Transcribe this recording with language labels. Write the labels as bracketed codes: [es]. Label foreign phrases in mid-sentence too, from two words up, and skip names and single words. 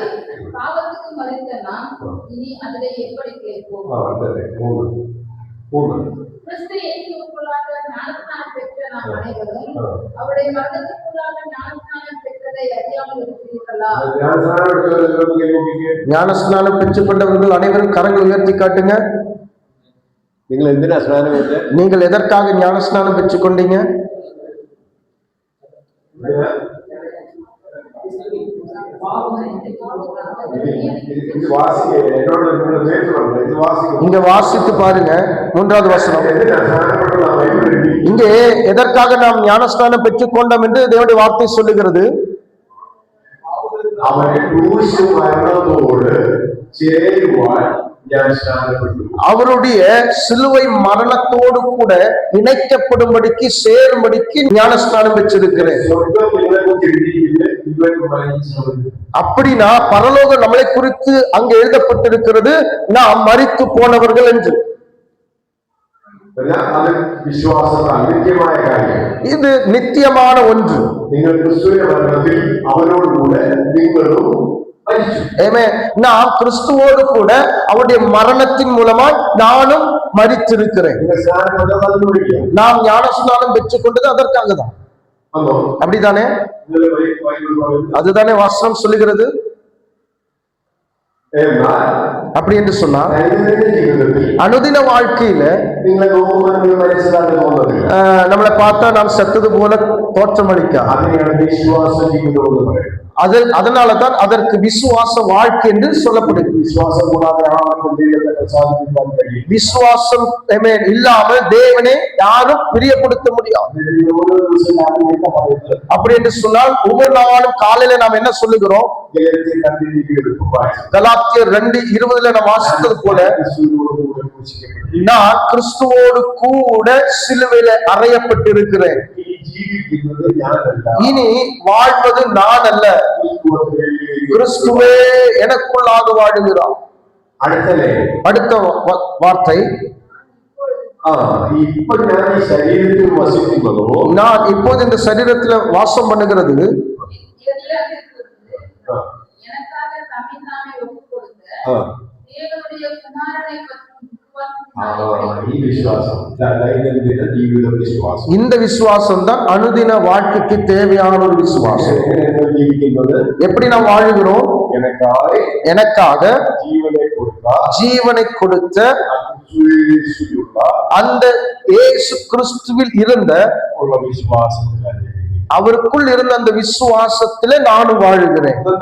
[ta] பாவத்துக்கு மரித்த நாம் இனி அதிலே எப்படி கேட்போம்? கிறிஸ்து இயேசுவுக்குள்ளாக ஞானஸ்நானம் பெற்ற நாம் அனைவரும் அவருடைய மரணத்துக்குள்ளாக ஞானஸ்நானம் பெற்றதை அறியாமல் இருக்கிறீர்களா? ஞானஸ்நானம் பெற்றுக் கொண்டவர்கள் அனைவரும் கரங்களை உயர்த்தி காட்டுங்க. [ml] നിങ്ങൾ എന്തിനാ സ്നാനം വെച്ചത്? [ta] நீங்கள் எதற்காக ஞானஸ்நானம் பெற்றுக் கொண்டீங்க? இங்க வாசித்து பாருங்க 3வது வசனம். இங்கே எதற்காக நாம் ஞானஸ்நானம் பெற்றுக் கொண்டோம் என்று தேவனுடைய வார்த்தை சொல்லுகிறது. [ml] അവന്റെ ക്രൂശ് മരണത്തോട് ചേരുവാൻ ഞാൻ സ്നാനപ്പെട്ടു. [ta] அவருடைய சிலுவை மரணத்தோடு கூட இணைக்கப்படும்படிக்கு சேரும்படிக்கு ஞானஸ்நானம் பெற்றிருக்கிறேன். [ml] സ്വർഗ്ഗം നിങ്ങളെ കുറിച്ച് എഴുതിയിരിക്കുന്നത് ഇവൻ മരിച്ചവൻ. [ta] அப்படின்னா பரலோகம் நம்மளை குறித்து அங்கு எழுதப்பட்டிருக்கிறது, நாம் மரித்து போனவர்கள் என்று. [ml] അത് വിശ്വാസത്താൽ നിത്യമായ കാര്യം. [ta] இது நித்தியமான ஒன்று. [ml] നിങ്ങൾ ക്രിസ്തുവിന്റെ മരണത്തിൽ അവനോട് കൂടെ നിങ്ങളും മരിച്ചു. [ta] நாம் கிறிஸ்துவோடு கூட அவருடைய மரணத்தின் மூலமாய் நானும் மரித்திருக்கிறேன். [ml] നിങ്ങൾ സ്നാനപ്പെട്ടത് അതിനു വേണ്ടിയാണ്. [ta] நாம் ஞானஸ்நானம் பெற்றுக் கொண்டது அதற்காக தான். [ml] അതോ? [ta] அப்படித்தானே? [ml] നിങ്ങൾ ബൈബിൾ പറയുന്നത് [ta] அதுதானே வசனம் சொல்லுகிறது. [ml] എന്നാൽ [ta] அப்படி என்று சொன்னால் [ml] ദൈനംദിന ജീവിതത്തിൽ [ta] அனுதின வாழ்க்கையில [ml] നിങ്ങളെ നോക്കുമ്പോൾ നിങ്ങൾ മരിച്ചതായിട്ട് തോന്നുന്നില്ല. [ta] நம்மளை பார்த்தா நாம் செத்தது போல தோற்றமளிக்காது. [ml] അതിനെയാണ് വിശ്വാസ ജീവിതം എന്ന് പറയുന്നത്. [ta] அதனாலதான் அதற்கு விசுவாச வாழ்க்கை என்று சொல்லப்படுகிறது. [ml] വിശ്വാസം കൂടാതെ ആർക്കും ദൈവത്തെ പ്രസാദിപ്പിക്കാൻ കഴിയും. [ta] விசுவாசம் இல்லாமல் தேவனை யாரும் பிரியப்படுத்த முடியாது. [ml] ഓരോ ദിവസവും രാവിലെ എന്താ പറയുന്നത്? [ta] அப்படி என்று சொன்னால் ஒவ்வொரு நாளும் காலையில நாம் என்ன சொல்லுகிறோம்? [ml] ഗലാത്യർ 2:20 [ta] கலாத்தியர் 2:20 நாம் வாசித்தது போல [ml] ക്രിസ്തുവിനോടുകൂടെ ക്രൂശിക്കപ്പെട്ടു. [ta] நான் கிறிஸ்துவோடு கூட சிலுவையில அறையப்பட்டிருக்கிறேன். [ml] ഈ ജീവിക്കുന്നത് ഞാനല്ല, [ta] இனி வாழ்வது நான் அல்ல, கிறிஸ்துவே எனக்குள்ளாக வாழுகிறார். அடுத்த வார்த்தை, [ml] ഇപ്പൊ ഞാൻ ഈ ശരീരത്തിൽ വസിക്കുന്നതോ, [ta] நான் இப்போது இந்த சரீரத்துல வாசம் பண்ணுகிறது எனக்காக தம்மைத்தாமே ஒப்புக் கொடுத்த தேவனுடைய குமாரனை [ml] ഈ വിശ്വാസം ദൈനംദിന ജീവിത വിശ്വാസം. [ta] இந்த விசுவாசம் தான் அனுதின வாழ்க்கைக்கு தேவையான ஒரு விசுவாசம். [ml] ജീവിക്കുന്നത് [ta] எப்படி நாம் வாழுகிறோம்? எனக்காக ஜீவனை கொடுத்த அந்த இயேசு கிறிஸ்துவில் இருந்த அவருக்குள் இருந்த அந்த விசுவாசத்திலே நானும் வாழுகிறேன்.